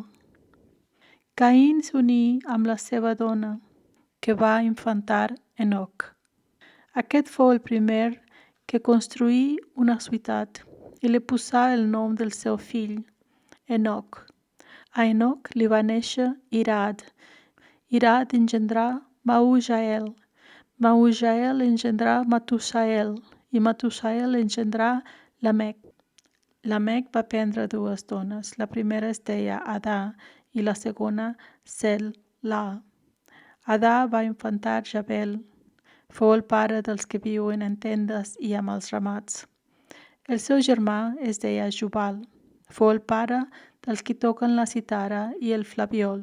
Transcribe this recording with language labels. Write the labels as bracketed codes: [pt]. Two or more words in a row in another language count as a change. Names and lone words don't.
[ca] Caín s'uní amb la seva dona, que va infantar Enoc. Aquest fou el primer que construí una ciutat i li posà el nom del seu fill, Enoc. A Enoc li va néixer Irad. Irad engendrà Maujael. Maujael engendrà Matusael i Matusael engendrà Lamec. Lamec va prendre 2 dones. La primera es deia Adà i la segona Sel-la. Adà va infantar Jabel. Fou el pare dels que viuen en tendes i amb els ramats. El seu germà es deia Jubal. Fou el pare dels qui toquen la citara i el flabiol.